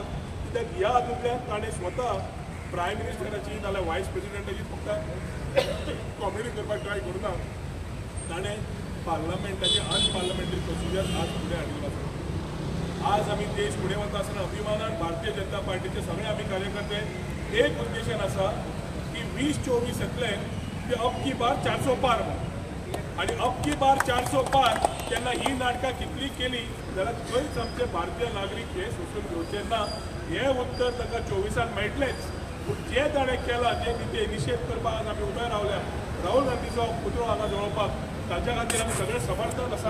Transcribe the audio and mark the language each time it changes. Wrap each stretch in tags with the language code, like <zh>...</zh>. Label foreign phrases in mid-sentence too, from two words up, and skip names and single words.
<kok>कित्याक ह्या हातूंतल्यान ताणें स्वता</kok> <en>prime minister</en> <kok>नाल्यार</kok> <en>vice president</en> <kok>फक्त कॉमेडी करपाक ट्राय करूना. ताणें पार्लमेंटाचे</kok> <en>unparliamentary procedure</en> <kok>आज फुडें हाडिल्लो आसा. आज आमी देश फुडें वता आसतना अभिमानान भारतीय जनता पार्टीचे सगळे आमी कार्यकर्ते एक उद्देशान आसा की 2024 येतले ते</kok> <hi>अब की बार 400 पार</hi> <kok>आनी</kok> <hi>अब की बार 400 पार</hi> <kok>तेन्ना ही नाटकां कितली केली जाल्यार खंयच आमचे भारतीय नागरीक हे सोसून घेवचे ना. हे उत्तर ताका 24 मेळटलेंच. पूण जे ताणें केला जे निते निशेध करपाक आज आमी उबे रावल्या राहुल गांधीचो पुतळो हांगा जळोवपाक ताच्या खातीर आमी सगळे समर्थन आसा.</kok>